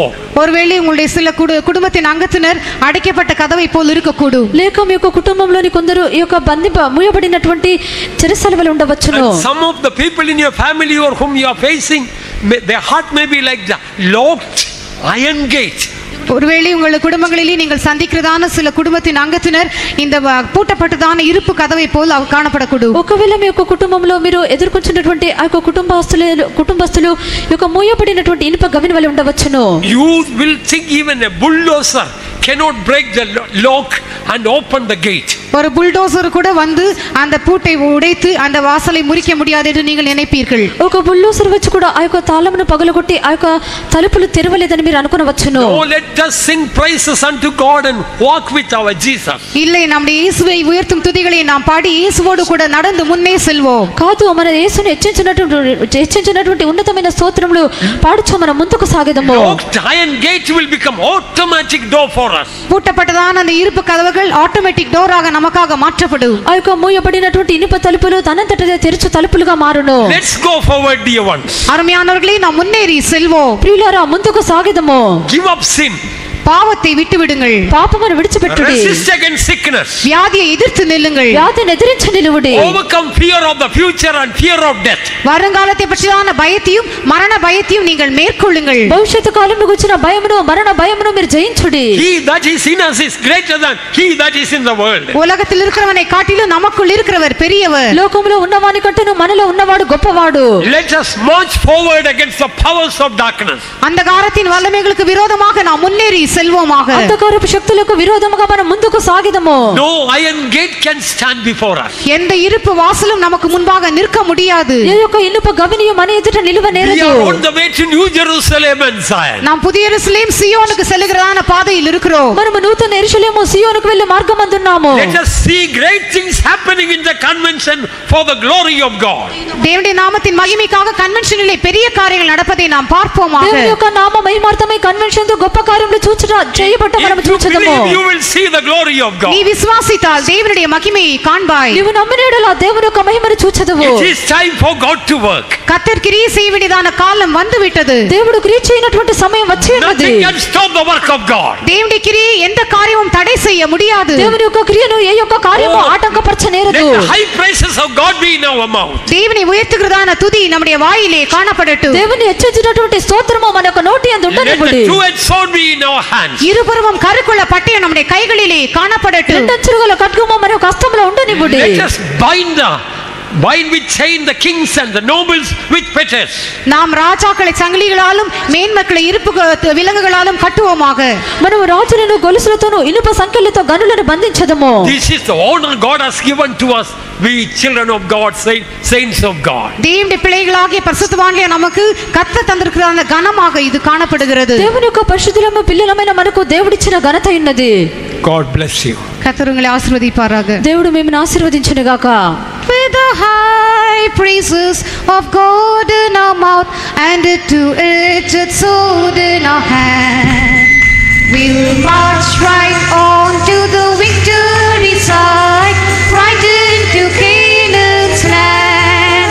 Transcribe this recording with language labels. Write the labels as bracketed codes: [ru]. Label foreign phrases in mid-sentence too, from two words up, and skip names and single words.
[ta] ஒருவேளை உங்களுடைய சில குடும்பத்தின் அங்கத்தினர் அடைக்கப்பட்ட கதவை போல் இருக்கக்கூடும். [te] లేక మీ యొక్క కుటుంబంలోని కొందరు ఈ యొక్క మూయబడినటువంటి చెరసాల వలె ఉండవచ్చును. [en] And some of the people in your family or whom you are facing, their heart may be like the locked iron gate. [ta] ஒருவேளை உங்கள் குடும்பங்களிலே நீங்கள் சந்திக்கிறதான சில குடும்பத்தின் அங்கத்தினர் இந்த பூட்டப்பட்டதான இருப்பு கதவை போல் காணப்படக்கூடும். [te] ఒకవేళ మీ యొక్క కుటుంబంలో మీరు ఎదుర్కొంటున్నటువంటి ఆ యొక్క కుటుంబస్తులు యొక్క మూయబడినటువంటి ఇనుప గవిని వలె ఉండవచ్చును. [en] You will think even a bulldozer cannot break the lock and open the gate. [ta] ஒரு புல்டோசர் கூட வந்து அந்த பூட்டை உடைத்து அந்த வாசலை முறிக்க முடியாது என்று நீங்கள் நினைப்பீர்கள். [te] ఒక బుల్డోజర్ వచ్చి కూడా ఆ యొక్క తాళమును పగలగొట్టి ఆ యొక్క తలుపులు తెరవలేదని మీరు అనుకొనవచ్చును. [en] No, let us sing praises unto God and walk with our Jesus. [ta] இல்லை, நம்முடைய இயேசுவை உயர்த்தும் துதிகளை நாம் பாடி இயேசுவோடு கூட நடந்து முன்னே செல்வோம். [te] కాదు, మన యేసుని హెచ్చించినటువంటి ఉన్నతమైన స్తోత్రములు పాడుచు మనం ముందుకు సాగెదము. [en] Locked iron gate will become automatic door for us. [ta] பூட்டப்பட்டதான அந்த இருப்பு கதவுகள் [en] automatic doorஆக [ta] நமக்காக மாற்றப்படும். [te] ఆ యొక్క మూయబడినటువంటి ఇనుప తలుపులు తనంతటదే తెరుచు తలుపులుగా మారును. [en] Let's go forward, dear ones. [ta] அருமையானவர்களே, நாம் முன்னேறி செல்வோம். [te] ప్రియులారా ముందుకు సాగెదము. [en] Give up sin. [ta] பாவத்தை விட்டு விடுங்கள். [te] పాపమును విడిచిపెట్టుడి. [en] Resist against sickness. [ta] வியாதியை எதிர்த்து நில்லுங்கள். [te] వ్యాధిని ఎదిరించి నిలువుడి. [en] Overcome fear of the future and fear of death. [ta] வருங்காலத்தை பற்றியான பயத்தையும் மரண பயத்தையும் நீங்கள் மேற்கொள்ளுங்கள். [te] భవిష్యత్తు కాలంలో వచ్చిన భయమును మరణ భయమును మీరు జయించుడి. [en] He that is in us is greater than he that is in the world. [ta] உலகத்தில் இருக்கிறவனை காட்டிலும் நமக்குள் இருக்கிறவர் பெரியவர். [te] లోకములో ఉన్నవాని కంటేను మనలో ఉన్నవాడు గొప్పవాడు. [en] Let us march forward against the powers of darkness. [ta] அந்தகாரத்தின் வல்லமைகளுக்கு விரோதமாக நாம் முன்னேறி செல்வோமாக. [te] అంధకారపు శక్తులకు విరోధముగా మనం ముందుకు సాగిదము. [en] No iron gate can stand before us. [ta] எந்த இருப்பு வாசலும் நமக்கு முன்பாக நிற்க முடியாது. [te] ఏ యొక్క ఇనుప గవినియు మన ఎదుట [en] We [te] నిలువనేరదు. [en] are on the way to New Jerusalem and Zion. [ta] நாம் புதிய எருசலேம் சீயோனுக்கு செல்லுகிறதான பாதையில் இருக்கிறோம். [te] మనము నూతన యెరూషలేము సీయోనుకు వెళ్లే మార్గమందున్నాము. [en] Let us see great things happening in the convention for the glory of God. [ta] தேவனுடைய நாமத்தின் மகிமைக்காக கன்வென்ஷனிலே பெரிய காரியங்கள் நடப்பதை நாம் பார்ப்போமாக. [te] దేవుని యొక్క నామ మహిమార్థమై కన్వెన్షన్ గొప్ప కార్యములు చూచుట చేయబట్ట మనము [en] If you [te] చూచెదము. [en] believe, you will see the glory of God. [ta] நீ விசுவாசித்தால் தேவனுடைய மகிமையை காண்பாய். [te] నీవు నమ్మినడలా దేవుని యొక్క మహిమను చూచెదవు. [en] It is time for God to work. [ta] கர்த்தர் கிரியை செய்ய வேண்டியதான காலம் வந்து விட்டது. [te] దేవుడు క్రియ చేయనటువంటి సమయం వచ్చి ఉన్నది. [en] Nothing can stop the work of God. [ta] தேவனுடைய கிரியை எந்த காரியமும் தடை செய்ய முடியாது. [te] దేవుని యొక్క క్రియను ఏ యొక్క కార్యము ఆటంకపరచనేరదు. [en] Let the high praises of God be in our mouth. [ta] தேவனை உயர்த்துகிறதான துதி நம்முடைய வாயிலே காணப்படட்டும். [te] దేవుని హెచ్చించినటువంటి స్తోత్రము మన యొక్క నోటి యందు [en] Let the [te] ఉండనివ్వుడి. [en] two-edged sword be in our hands. [ta] இருபுறமும் கருக்குள்ள பட்டயம் நம்முடைய கைகளிலே காணப்படட்டும். [te] రెండంచుల ఖడ్గము మన యొక్క హస్తములో ఉండనివ్వుడి. [en] Let us bind the Bind with chain the kings and the nobles with fetters. [ta] நாம் ராஜாக்களை சங்கிலிகளாலும் மேன்மக்களை இருப்பு விலங்குகளாலும் கட்டுவோமாக. [te] మనము రాజులను గొలుసులతోను ఇనుప సంకెళ్లతో గనులను బంధించదము. [en] This is the honor God has given to us, we children of God, saints of God. [ta] தேவனுடைய பிள்ளைகளாகிய பரிசுத்தவான்களே நமக்கு கர்த்தர் தந்திருக்கிற அந்த கனமாக இது காணப்படுகிறது. [te] దేవుని యొక్క పరిశుద్ధులము పిల్లలమైన మనకు దేవుడిచ్చిన ఘనత ఉన్నది. [en] God bless you. [ta] கர்த்தர் உங்களை ஆசீர்వదింపారాக. [te] దేవుడు మిమ్మల్ని ఆశీర్వదించును గాక. [en] With the high praises of God in our mouth and a two-edged sword in our hand, we will march right on to the victory side, right into Canaan's land.